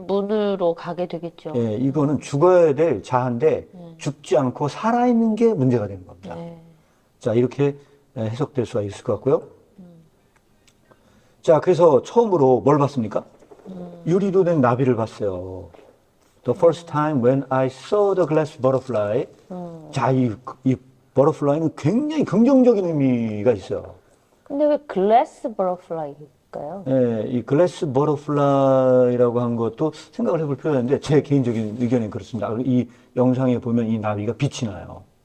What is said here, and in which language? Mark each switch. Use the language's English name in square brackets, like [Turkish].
[Korean] 문으로 가게 되겠죠. 예, 이거는 죽어야 될 자아인데, 죽지 않고 살아있는 게 문제가 되는 겁니다. 네. 자, 이렇게 해석될 수가 있을 것 같고요. 자, 그래서 처음으로 뭘 봤습니까? 유리로 된 나비를 봤어요. [English] The first time when I saw the glass butterfly. [Korean] 자, 이 butterfly는 굉장히 긍정적인 의미가 있어요. 근데 왜 글래스 버터플라이일까요? 예, 이 글래스 버터플라이라고 한 것도 생각을 해볼 필요가 있는데, 제 개인적인 의견은 그렇습니다. 이 영상에 보면 이 나비가 빛이 나요.